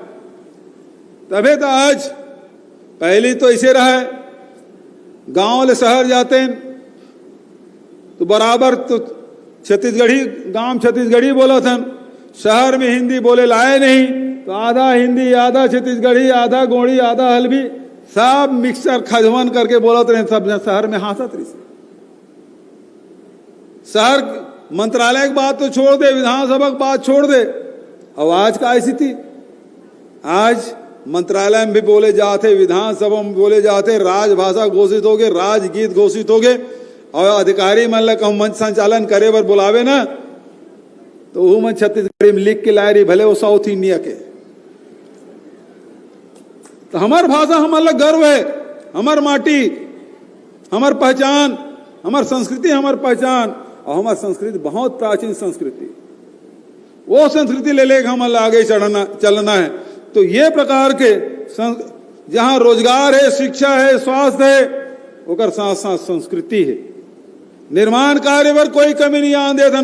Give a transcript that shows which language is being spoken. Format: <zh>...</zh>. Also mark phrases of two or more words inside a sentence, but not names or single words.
<hne>तभी तो आज पहली तो ऐसे रहा, गांव ले शहर जाते हैं तो बराबर तो छत्तीसगढ़ी, गांव छत्तीसगढ़ी बोला था, शहर में हिंदी बोले लाए नहीं, तो आधा हिंदी, आधा छत्तीसगढ़ी, आधा गोड़ी, आधा हल्बी, सब मिक्सर खजवन करके बोलते रहे। सब शहर में हंसत रही। शहर मंत्रालय की बात तो छोड़ दे, विधानसभा की बात छोड़ दे, और आज का ऐसी थी, आज मंत्रालय में भी बोले जाते, विधानसभा में बोले जाते, राजभाषा घोषित हो गए, राजगीत घोषित हो गए, और अधिकारी मन कहूं मंच संचालन करे बर बुलावे ना, तो वो मन छत्तीसगढ़ी में लिख के लाए रही, भले वो साउथ इंडिया के। तो हमार भाषा हमारा गर्व है, हमार माटी, हमार पहचान, हमार संस्कृति, हमार पहचान। और हमारी संस्कृति बहुत प्राचीन संस्कृति, वो संस्कृति ले लेकर हम आगे चलना है। तो ये प्रकार के जहां रोजगार है, शिक्षा है, स्वास्थ्य है, ओकर साथ साथ संस्कृति है। निर्माण कार्य पर कोई कमी नहीं आन देथन।</hne>